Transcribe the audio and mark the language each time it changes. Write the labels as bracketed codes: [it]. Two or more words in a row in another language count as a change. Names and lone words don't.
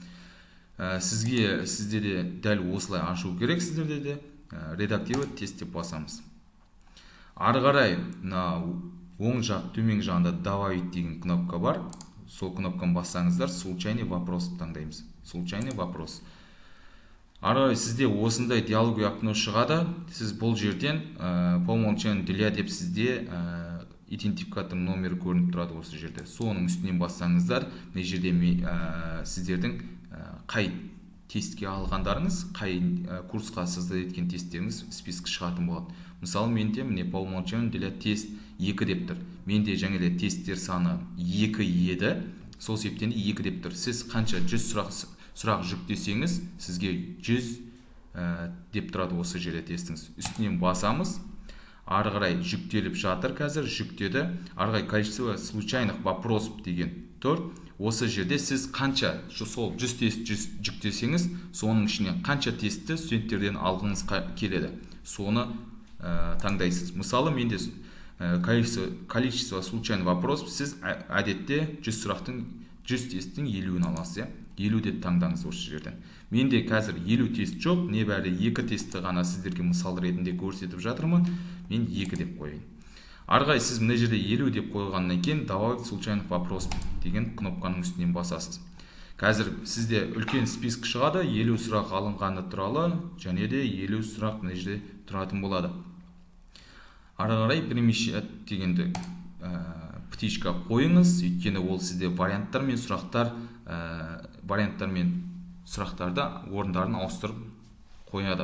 [kk] Сізде де дәл осылай ашу керек, сіздерде де [ru] редактировать тест [kk] деп басамыз. Ары қарай оң жақ төмен жағында добавить деген кнопка бар. Сол кнопканы бассаңыздар, [ru] случайный вопрос [kk] таңдаймыз. [ru] Случайный вопрос. [kk] Ары қарай сізде осындай диалоги окно шығады. Сіз бұл жерден [ru] по умолчанию для [kk] деп сізде идентификатор номері көрініп тұрады осы жерде. Соның үстінен бассаңыздар, мына жерде сіздердің қай тестке алғандарыңыз, қай курсқа сізді еткен тесттеріңіз список шығатын болады. Мысалы, менде міне [ru] по умолчанию для тест [kk] 2 деп тұр. Менде жаңағы тесттер саны 2 еді. Сол себептен 2 деп тұр. Сіз қанша 100 сұрақ жүктесеңіз, сізге 100 деп тұрады осы жерде тестіңіз. Үстінен басамыз. Ары қарай жүктеліп жатыр, қазір жүктеді. Ары қарай [ru] количество случайных вопросов [kk] деген тұр. Осы жерде сіз қанша сол 100 тест жүктесеңіз, соның ішіне қанша тестті студенттерден алғыңыз келеді. Соны таңдайсыз. Мысалы, менде [ru] количество случайных вопросов, [kk] сіз әдетте 100 сұрақтың 100 тесттің 50-ін аласыз, 50 деп таңдаңыз осы жерден. Менде қазір 50 тест жоқ, небәрі 2 тестті ғана сіздерге мысал ретінде көрсетіп жатырмын. Мен 2 деп қойайын. Ары қарай сіз мына жерде 50 деп қойғаннан кейін [ru] добавить случайных вопросов [kk] деген кнопканың үстінен басасыз. Қазір сізде үлкен список шығады, 50 сұрақ алынғаны туралы, және де 50 сұрақ мына жерде тұратын болады. Ары қарай перемещать дегенді птичка қойыңыз, өйткені ол сізде варианттар мен сұрақтарды орындарын ауыстырып қояды.